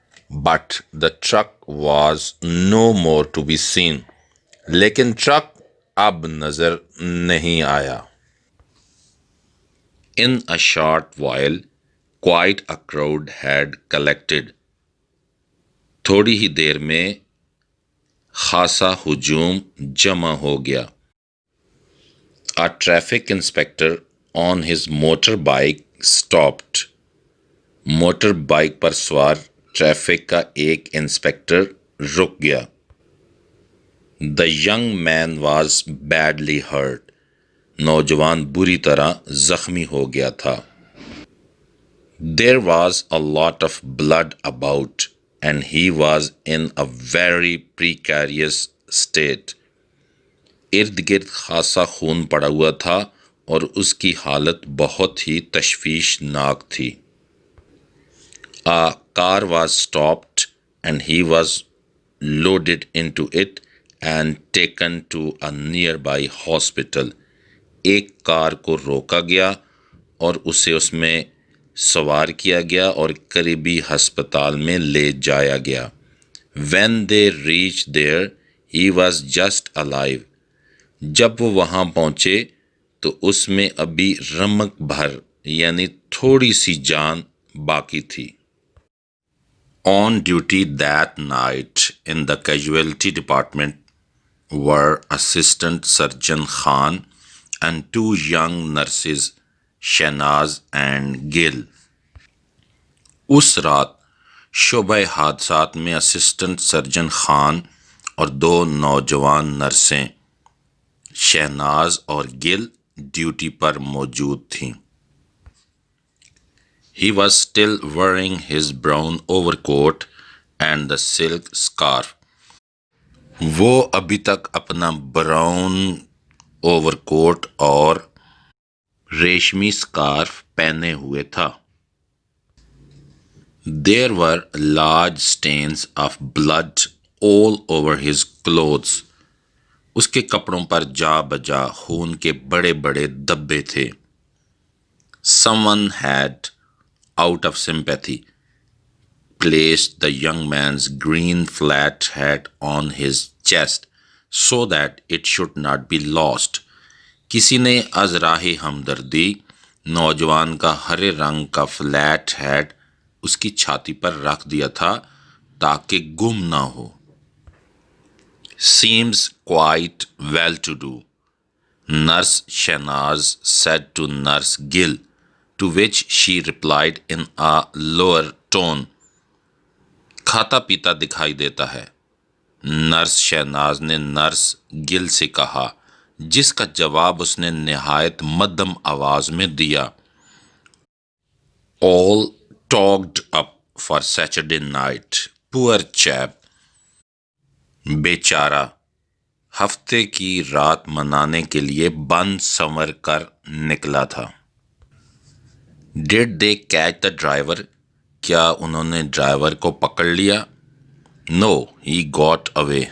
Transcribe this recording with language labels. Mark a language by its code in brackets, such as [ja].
[en] But the truck was no more to be seen. [ur] لیکن truck اب نظر نہیں آیا. [en] In a short while, quite a crowd had collected. [ur] تھوڑی ہی دیر میں خاصا ہجوم جمع ہو گیا. [en] A traffic inspector on his motorbike stopped. [ur] Motor bike پر سوار ٹریفک کا ایک انسپیکٹر رک گیا. [en] The young man was badly hurt. [ur] نوجوان بری طرح زخمی ہو گیا تھا. [en] There was a lot of blood about, and he was in a very precarious state. [ur] ارد گرد خاصا خون پڑا ہوا تھا اور اس کی حالت بہت ہی تشویشناک تھی. [en] A car was stopped and he was loaded into it and taken to a nearby hospital. [ur] ایک کار کو روکا گیا اور اسے اس میں سوار کیا گیا اور قریبی ہسپتال میں لے جایا گیا. [en] When they reached there, he was just alive. [ur] جب وہ وہاں پہنچے تو اس میں ابھی رمق بھر یعنی تھوڑی سی جان باقی تھی. [en] On duty that night in the casualty department were Assistant Surgeon Khan and 2 young nurses, Shahnaz and Gil. [ur] اس رات شعبہ حادثات میں اسسٹنٹ سرجن خان اور 2 نوجوان نرسیں شہناز اور گل ڈیوٹی پر موجود تھیں. [en] He was still wearing his brown overcoat and the silk scarf. [ur] وہ ابھی تک اپنا براؤن اوور کوٹ اور ریشمی سکارف پہنے ہوئے تھا. [en] There were large stains of blood all over his clothes. [ur] اس کے کپڑوں پر جا بجا خون کے بڑے بڑے دبے تھے. [en] Someone had, out of sympathy, placed the young man's green flat hat on his chest so that it should not be lost. [ur] کسی نے از راہ ہمدردی نوجوان کا ہرے رنگ کا فلیٹ ہیٹ اس کی چھاتی پر رکھ دیا تھا تاکہ گم نہ ہو. [en] Seems quite well to do, Nurse Shahnaz said to Nurse Gill, to which she replied in a lower tone. [ur] کھاتا پیتا دکھائی دیتا ہے، نرس شہناز نے نرس گل سے کہا، جس کا جواب اس نے نہایت مدھم آواز میں دیا. [en] All talked up for Saturday night. Poor chap. [ur] بیچارہ ہفتے کی رات منانے کے لیے بن سنور کر نکلا تھا. [en] Did they catch the driver? [ur] کیا انہوں نے ڈرائیور کو پکڑ لیا؟ [en] No, he got away.